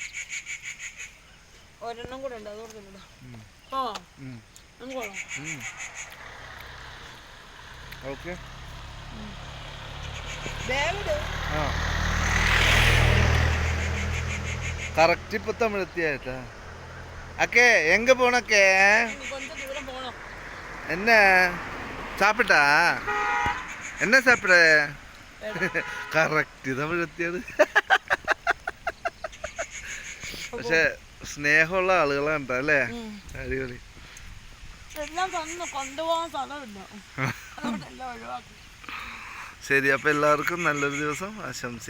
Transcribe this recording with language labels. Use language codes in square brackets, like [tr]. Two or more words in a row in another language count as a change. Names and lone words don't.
[ml] ഒരെണ്ണം കൂടെ ഉണ്ട്, അത് കൊടുക്കുന്നുണ്ടോ? ആ നമുക്ക് കൊള്ളാം. ഓക്കെ ആ കറക്റ്റ് ഇപ്പൊ തമിഴെത്തിയായിട്ടാ. [ta] அக்கே எங்க போணக்கே? கொஞ்சம் தூரம் போகணும். என்ன சாப்பிட்டா? என்ன சாப்பிட? [ml] കറക്റ്റ് തമിഴെത്തിയത്. പക്ഷെ സ്നേഹമുള്ള ആളുകളാണ് അല്ലേ? അടിപൊളി. എല്ലാം തന്നു കൊണ്ടുപോകാൻ സ്ഥലമില്ല, എല്ലാം ഒഴിവാക്കി. ശരി, അപ്പോൾ എല്ലാവർക്കും നല്ലൊരു ദിവസം ആശംസിക്കുന്നു.